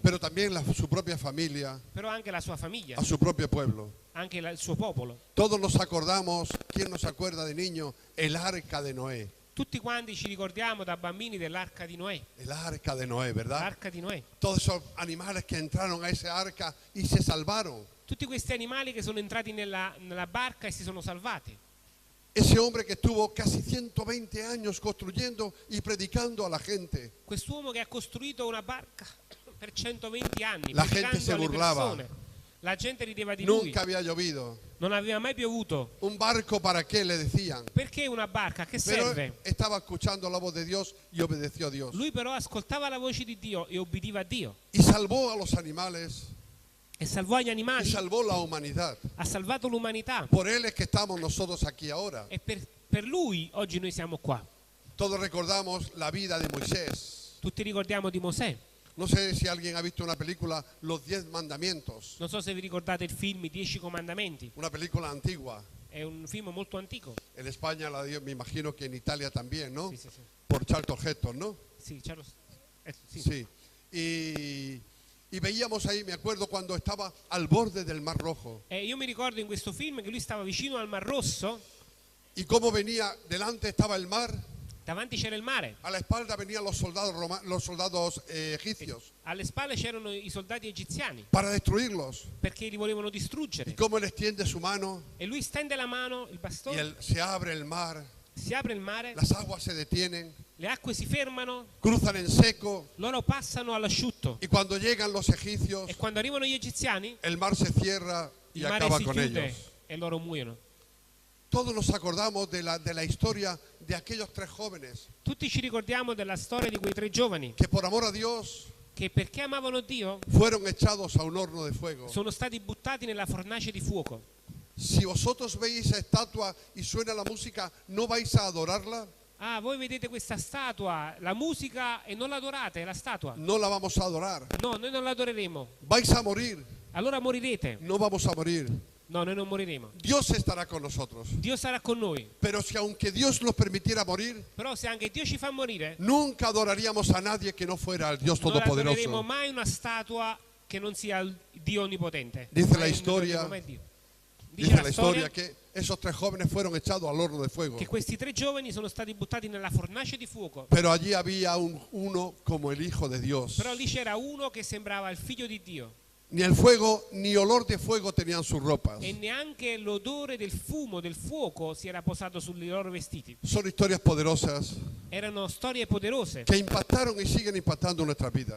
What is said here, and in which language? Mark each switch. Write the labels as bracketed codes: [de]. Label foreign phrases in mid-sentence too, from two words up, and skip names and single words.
[es] pero también su propia familia, [it] però anche la sua famiglia, [es] a su propio pueblo. [it] anche il suo popolo. [es] Todos nos acordamos, ¿quién nos acuerda de niño? El arca de Noé. [it] Tutti quanti ci ricordiamo da bambini dell'arca di Noè. [es] El arca de Noé, ¿verdad? [it] L'arca di Noè. [es] Todos esos animales que entraron a ese arca y se salvaron. [it] Tutti questi animali che sono entrati nella barca e si sono salvati. [es] Ese hombre que estuvo casi 120 años construyendo y predicando a la gente. [it] Quest'uomo che ha costruito una barca per 120 anni, [es] La gente [it] predicando [es] se [it] alle [es] burlaba. [it] persone. La gente rideva di lui. [es] Nunca había llovido. [it] Non aveva mai piovuto. [es] ¿Un barco para qué? Le decían. [it] Perché una barca? A che [es] Pero [it] serve? [es] estaba escuchando la voz de Dios y obedeció a Dios. [it] Lui però ascoltava la voce di Dio e obbediva a Dio. [es] Y salvó a los animales [it] E salvò gli [es] y [it] animali. [es] salvó la humanidad. [it] Ha salvato l'umanità. [es] Por él es que estamos nosotros aquí ahora. [it] E per lui oggi noi siamo qua. [es] Todos recordamos la vida de Moisés. [it] Tutti ricordiamo di Mosè. [es] No sé si alguien ha visto una película, Los 10 Mandamientos, [it] Non so se vi ricordate il film I 10 Comandamenti. [es] una película antigua. [it] È un film molto antico. [es] En España la dio, me imagino que en Italia también, ¿no? [it] Sì, sì, sì. [es] Por Charlton Heston, ¿no? [it] Sì, c'è lo... sì. [es] Sí. Y veíamos ahí, me acuerdo, cuando estaba al borde del Mar Rojo. [it] Io mi ricordo in questo film che lui stava vicino al Mar Rosso, [es] Y cómo venía, delante estaba el mar, [it] davanti c'era il mare, [es] a la espalda venían los soldados, los soldados egipcios [it] alle spalle c'erano i soldati egiziani [es] para destruirlos. [it] perché li volevano [es] Y [it] distruggere. [es] cómo él extiende su mano [it] E lui stende la mano, il [es] y [it] bastone, [es] se abre el mar, [it] si apre il mare, [es] las aguas se detienen, [it] le acque si fermano, [es] cruzan en seco. [it] loro passano all'asciutto. [es] Y cuando llegan los egipcios, [it] E quando arrivano gli egiziani, [es] el mar se cierra y [it] il mare [es] acaba [it] si [es] con [it] chiude [es] ellos. [it] e loro muoiono. [es] Todos nos acordamos de la historia de aquellos 3 jóvenes [it] Tutti ci ricordiamo della storia di quei 3 giovani [es] que por amor a Dios [it] che perché amavano Dio [es] fueron echados a un horno de fuego. [it] sono stati buttati nella fornace di fuoco. [es] Si vosotros veis esa estatua y suena la música, ¿no vais a adorarla? [it] Ah, voi vedete questa statua, la musica e non l'adorate, la statua? [es] No la vamos a adorar. [it] No, noi non l'adoreremo. [es] Vais a morir. [it] Allora morirete. [es] No vamos a morir. [it] No, noi non moriremo. [es] Dios estará con nosotros. [it] Dio sarà con noi. [es] Pero si aunque Dios nos permitiera morir, [it] Però se anche Dio ci fa morire, [es] nunca adoraríamos a nadie que no fuera el Dios [it] non adoreremo [es] Todopoderoso. [it] mai una statua che non sia il Dio Onnipotente. [es] Dice la [it] Mai [es] historia- [it] adoreremo mai Dio. [es] Dice la historia que esos 3 jóvenes fueron echados al horno de fuego. [it] che questi 3 giovani sono stati buttati nella fornace di fuoco. [es] Pero allí había uno como el Hijo de Dios. [it] Però lì c'era uno che sembrava il figlio di Dio [es] Ni el fuego ni olor de fuego tenían sus ropas. [it] e neanche l'odore del fumo, del fuoco si era posato sui loro vestiti. [es] Son historias poderosas [it] Erano storie poderose [es] que impactaron y siguen impactando nuestras vidas.